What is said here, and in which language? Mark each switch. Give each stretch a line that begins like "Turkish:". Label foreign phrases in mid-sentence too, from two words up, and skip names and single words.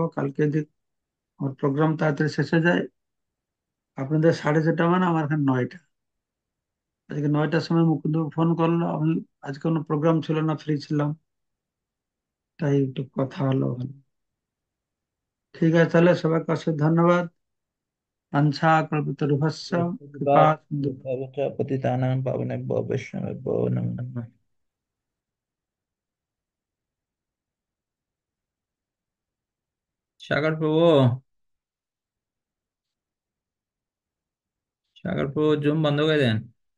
Bangla: কালকে যদি আমার প্রোগ্রাম তাড়াতাড়ি শেষ হয়ে যায়, আপনাদের 6:30 মানে আমার এখানে 9টা। আজকে 9টার সময় মুকুন্দ ফোন করলো, আমি আজকে কোনো প্রোগ্রাম ছিল না, ফ্রি ছিলাম, তাই একটু কথা হলো ভালো। ঠিক আছে, তাহলে সবাইকে অশেষ ধন্যবাদ।
Sanskrit: বাঞ্ছা কল্পতরুভ্যশ্চ কৃপা সিন্ধু। পতিতানাং পাবনেভ্যো বৈষ্ণবেভ্যো নমো নমঃ।
Bangla: সাগর প্রভু, সাগর প্রভু জুম বন্ধ করে দেন।